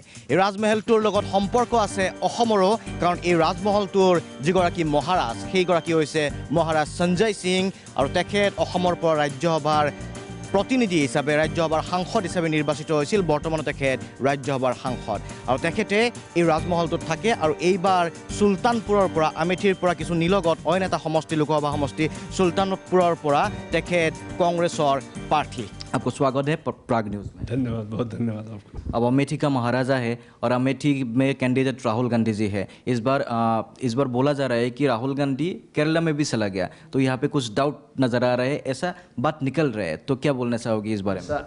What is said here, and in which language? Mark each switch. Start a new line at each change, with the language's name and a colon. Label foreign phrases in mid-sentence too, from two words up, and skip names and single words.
Assamese: এই ৰাজমহলটোৰ লগত সম্পৰ্ক আছে অসমৰো, কাৰণ এই ৰাজমহলটোৰ যিগৰাকী মহাৰাজ, সেইগৰাকী হৈছে মহাৰাজ সঞ্জয় সিং, আৰু তেখেত অসমৰ পৰা ৰাজ্যসভাৰ প্ৰতিনিধি হিচাপে, ৰাজ্যসভাৰ সাংসদ হিচাপে নিৰ্বাচিত হৈছিল। বৰ্তমানো তেখেত ৰাজ্যসভাৰ সাংসদ, আৰু তেখেতে এই ৰাজমহলটোত থাকে। আৰু এইবাৰ চুলতানপুৰৰ পৰা, আমেঠিৰ পৰা কিছু নিলগত অইন এটা সমষ্টি, লোকসভা সমষ্টি চুলতানপুৰৰ পৰা তেখেত কংগ্ৰেছৰ প্ৰাৰ্থী।
Hindi: आपको स्वागत है प्राग न्यूज़ में। धन्यवाद, बहुत धन्यवाद आपको। अब अमेठी का महाराजा है और अमेठी में कैंडिडेट राहुल गांधी जी है। इस बार बोला जा रहा है कि राहुल गांधी केरला में भी चला गया, तो यहाँ पे कुछ डाउट नज़र आ रहा है, ऐसा बात निकल रहा है, तो क्या बोलना चाहोगे इस बारे में?